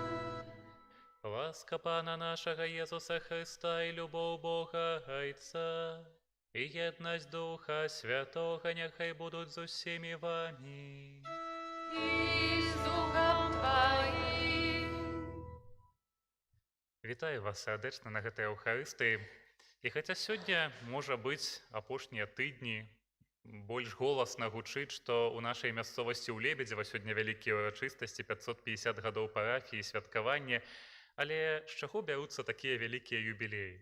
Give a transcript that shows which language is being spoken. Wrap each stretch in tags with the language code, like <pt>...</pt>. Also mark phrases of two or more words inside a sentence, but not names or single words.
<uk>Ласка Пана нашого Єсуса Христа і любов Бога Отця і єдність Духа Святого нехай будуть з усіми вами. І з Духом Твоїм.</uk> <be>Вітаю вас сердечно на гэтай Еўхарыстыі. І хаця сёння, можа быць, апошнія тыдні больш голасна гучыць, што ў нашай мясцовасці ў Лебедзева сёння вялікія ўрачыстасці, 550 гадоў парафіі, святкаванне, але з чаго бяруцца такія вялікія юбілеі?</be>